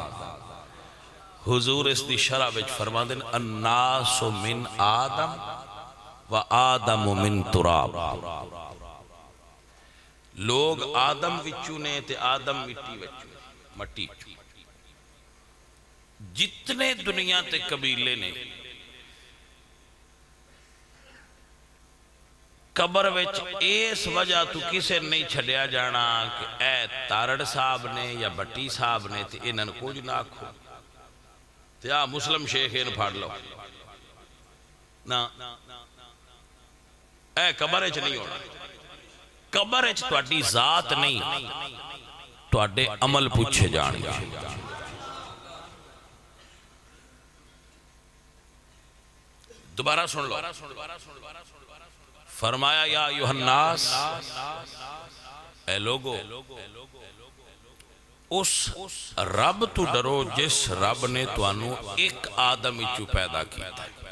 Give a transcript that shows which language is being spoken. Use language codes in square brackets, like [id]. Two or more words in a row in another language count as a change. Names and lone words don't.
[pa] حضور اس دی شرح وچ فرما دین [ar] الناس من آدم و آدم من تراب، [pa] لوگ آدم وچوں نے تے آدم مٹی وچوں، جتنے دنیا تے قبیلے نے قبر وچ اس وجہ تو کسے نہیں چھڑیا جانا کہ اے تارڑ صاحب نے یا بٹی صاحب نے تے انہاں کچھ نہ آکھو تے آ مسلم شیخ ان پھاڑ لو نا، اے قبر وچ نہیں ہونا، قبر وچ تہاڈی ذات نہیں تہاڈے عمل پوچھے جان گے۔ دوبارہ سن لو، فرمایا [ar] یا ایھا الناس، [pa] اے لوگو اس رب تو ڈرو جس رب نے توانو ایک آدم اچو پیدا کیا تھا۔